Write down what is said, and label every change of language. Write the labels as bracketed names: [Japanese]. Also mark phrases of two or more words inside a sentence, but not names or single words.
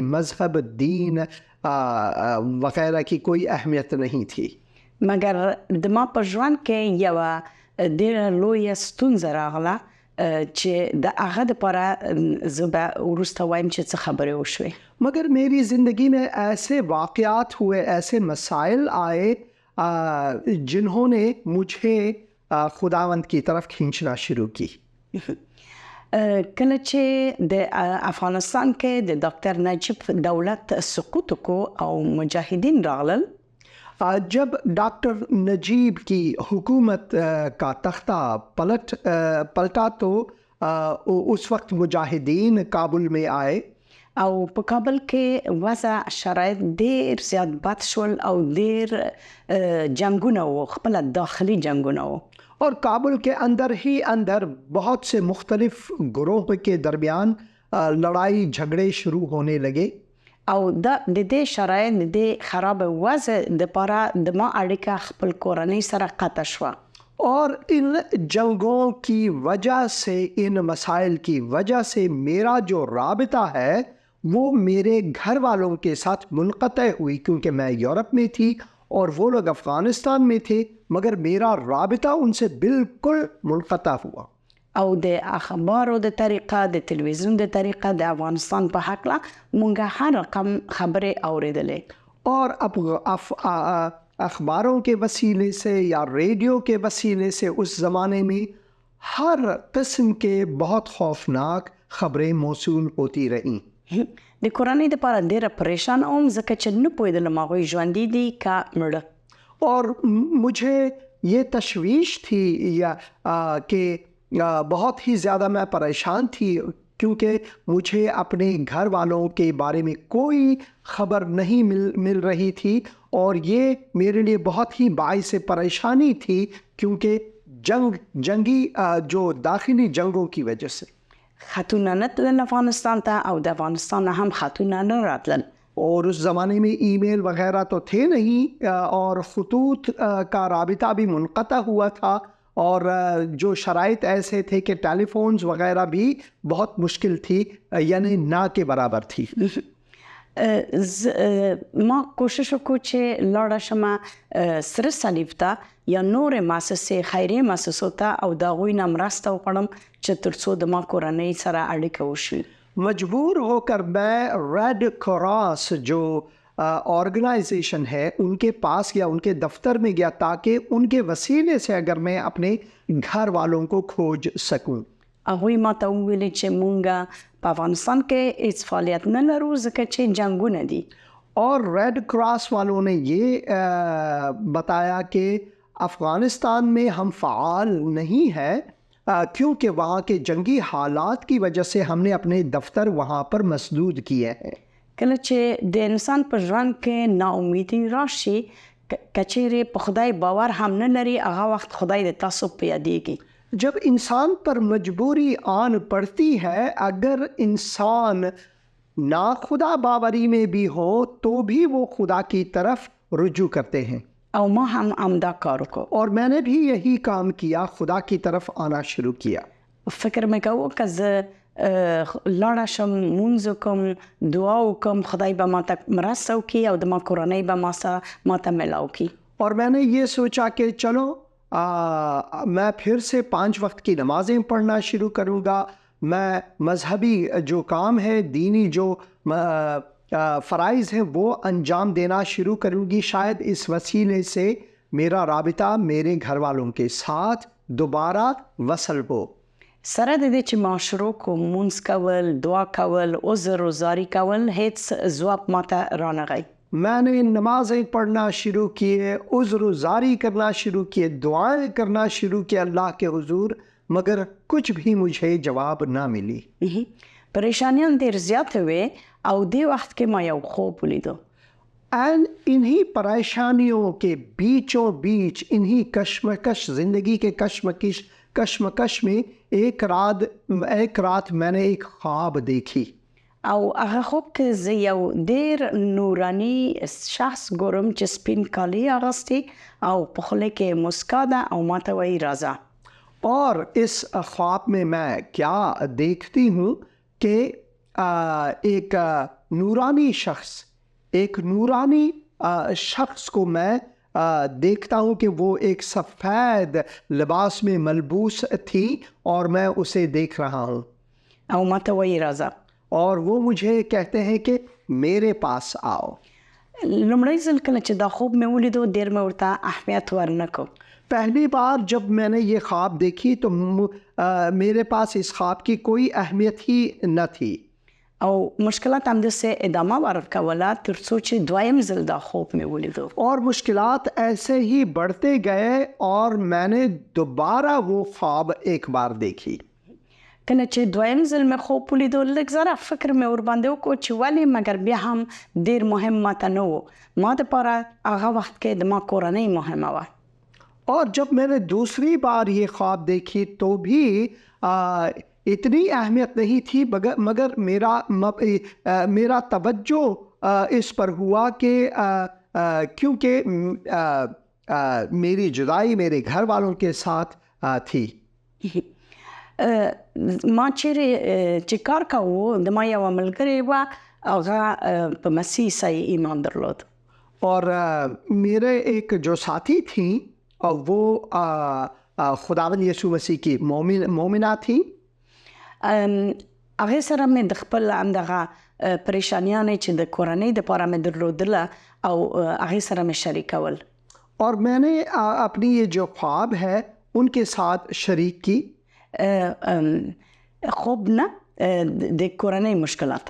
[Urdu] مذہب، دین وغیرہ کی کوئی اہمیت نہیں تھی. [Pashto] مګر د ما په ژوند کې یوه ډېره لویه ستونزه راغله چې د هغه دپاره زه به وروسته وایم چې څه خبرې وشوې. [Urdu] مگر میری زندگی میں ایسے واقعات ہوئے، ایسے مسائل آئے جنہوں نے مجھے خداوند کی طرف کھینچنا شروع کی. [Pashto] کله چې د افغانستان کې د ډاکټر نجیب دولت سقوط وکړو او مجاهدین راغلل، [Urdu] جب ڈاکٹر نجیب کی حکومت کا تختہ پلٹا تو اس وقت مجاہدین کابل میں آئے [Pashto] او په کابل کې وضع شرایط ډېر زیات بد شول او ډېر جنګونه وو، خپله داخلي جنګونه وو. [Urdu] اور کابل کے اندر ہی اندر بہت سے مختلف گروہ کے درمیان لڑائی جھگڑے شروع ہونے لگے. [Pashto] او د دې شرایط د دې خراب وضع دپاره د ما اړیکه خپل کورنۍ سره قطع شوه. [Urdu] اور ان جنگوں کی وجہ سے، ان مسائل کی وجہ سے میرا جو رابطہ ہے وہ میرے گھر والوں کے ساتھ منقطع ہوئی، کیونکہ میں یورپ میں تھی اور وہ لوگ افغانستان میں تھے، مگر میرا رابطہ ان سے بالکل منقطع ہوا. [Pashto] او د اخبارو د طریقه، د تلویزیون د طریقه د افغانستان په هکله مونږ هر رقم خبرې اورېدلې. [Urdu] اور اخباروں کے وسیلے سے یا ریڈیو کے وسیلے سے اس زمانے میں ہر قسم کے بہت خوفناک خبریں موصول ہوتی رہیں. [Pashto] د کورنۍ دپاره ډېره پریشان وم ځکه چې نه پوهېدلم هغوی ژوندي دي که مړه. [Urdu] اور مجھے یہ تشویش تھی کہ بہت ہی زیادہ میں پریشان تھی، کیونکہ مجھے اپنے گھر والوں کے بارے میں کوئی خبر نہیں مل رہی تھی، اور یہ میرے لیے بہت ہی باعث پریشانی تھی، کیونکہ جنگی جو داخلی جنگوں کی وجہ سے. [Pashto] خاتونه نه تلل افغانستان ته او د افغانستان نه هم خاتونه نه راتلل. [Urdu] اور اس زمانے میں ای میل وغیرہ تو تھے نہیں، اور خطوط کا رابطہ بھی منقطع ہوا تھا، اور جو شرائط ایسے تھے کہ ٹیلی فونز وغیرہ بھی بہت مشکل تھی، یعنی نہ کے برابر تھی. [Pashto] ما کوشش وکړو چې لاړه شم سره صلیب ته یا نورې مؤسسې، خیریه مؤسسو ته، او د هغوی نه مرسته وکړم چې تر څو د ما کورنۍ سره اړیکه وشي. [Urdu] مجبور ہو کر میں ریڈ کراس جو آرگنائزیشن ہے ان کے پاس یا ان کے دفتر میں گیا، تاکہ ان کے وسیلے سے اگر میں اپنے گھر والوں کو کھوج سکوں. [Pashto] هغوی ما ته وویلې چې مونږ په افغانستان کې هیڅ فعالیت نه لرو ځکه چې جنګونه دي. [Urdu] اور ریڈ کراس والوں نے یہ بتایا کہ افغانستان میں ہم فعال نہیں ہیں، کیونکہ وہاں کے جنگی حالات کی وجہ سے ہم نے اپنے دفتر وہاں پر مسدود کیے ہیں. [Pashto] کله چې د انسان په ژوند کې ناامیدي راشي، که چیرې په خدای باور هم نه لري، هغه وخت خدای د تاسو په یادیږي. [Urdu] جب انسان پر مجبوری آن پڑتی ہے، اگر انسان ناخدا باوری میں بھی ہو تو بھی وہ خدا کی طرف رجوع کرتے ہیں. [Pashto] او ما هم همدا کار وکړو. [Urdu] اور میں نے بھی یہی کام کیا، خدا کی طرف آنا شروع کیا. [Pashto] فکر مې کوو که زه لاړه شم مونځ وکړم دعا وکړم خدای به ماته مرسته وکړي او زما کورنۍ به ماته ملاو کړي. [Urdu] اور میں نے یہ سوچا کہ چلو میں پھر سے 5 وقت کی نمازیں پڑھنا شروع کروں گا. میں مذہبی جو کام ہے، دینی جو فرائض ہیں وہ انجام دینا شروع کروں گی. شاید اس وسیلے سے میرا رابطہ میرے گھر والوں کے ساتھ دوبارہ وصل ہو. [Pashto] سره د دې چې ما شروع کوم مونځ کول، دعا کول، عذر و زاری کول، هیڅ ځواب ماته رانغی. [Urdu] میں نے نمازیں پڑھنا شروع کیے، عذر و زاری کرنا شروع کیے، دعائیں کرنا شروع کیے اللہ کے حضور، مگر کچھ بھی مجھے جواب نہ ملی. [Pashto] پریشانیاں ډېر زیاتې وې او دې وخت کې ما یو خوب ولیدو. [Urdu] انہی پریشانیوں کے بیچوں بیچ، انہی کشمکش، زندگی کے کشمکش میں ایک رات میں نے ایک خواب دیکھی. [Pashto] او هغه خوب کې زه یو ډېر نوراني شخص ګورم چې سپین کالي اغوستي او په خوله کې مسکا ده او ماته وایي راځه. [Urdu] اور اس خواب میں کیا دیکھتی ہوں کہ ایک نورانی شخص کو میں دیکھتا ہوں کہ وہ ایک سفید لباس میں ملبوس تھی اور میں اسے دیکھ رہا ہوں. [Pashto] او ماته وایي راځه. [Urdu] اور وہ مجھے کہتے ہیں کہ میرے پاس آؤ. [Pashto] لومړی ځل کله چې دا خوب مې ولیدو ډېر مې ورته اهمیت ورنکړو. [Urdu] پہلی بار جب میں نے یہ خواب دیکھی تو میرے پاس اس خواب کی کوئی اہمیت ہی نہ تھی. [Pashto] او مشکلات همداسې ادامه ورکوله تر څو چې دویم ځل دا خوب مې ولیدو. [Urdu] اور مشکلات ایسے ہی بڑھتے گئے اور میں نے دوبارہ وہ خواب ایک بار دیکھی. [Pashto] کله چې دویم ځل مې خوب ولیدو لږ ذره فکر مې ورباندې وکړو چې ولې، مګر بیا هم ډېر مهم ماته نه و. ما دپاره هغه وخت کې د ما کورنۍ مهمه وه. [Urdu] اور جب میں نے دوسری بار یہ خواب دیکھی تو بھی اتنی اہمیت نہیں تھی، مگر میرا توجہ اس پر ہوا کہ کیونکہ میری جدائی میرے گھر والوں کے ساتھ تھی. [Pashto] ما چې کار کوو د ما یوه ملګرې وه، هغه په مسیح عیسی ایمان درلود. [Urdu] اور میرے ایک جو ساتھی تھیں وہ خداوند یسوع مسیح کی مومنہ تھیں. [Pashto] هغې سره مې د خپل همدغه پریشانیانې چې د کورنۍ دپاره مې درلودله او هغې سره مې شریکول. [Urdu] اور میں نے اپنی یہ جو خواب ہے ان کے ساتھ شریک کی. [Pashto] خوب نه د کورنۍ مشکلات.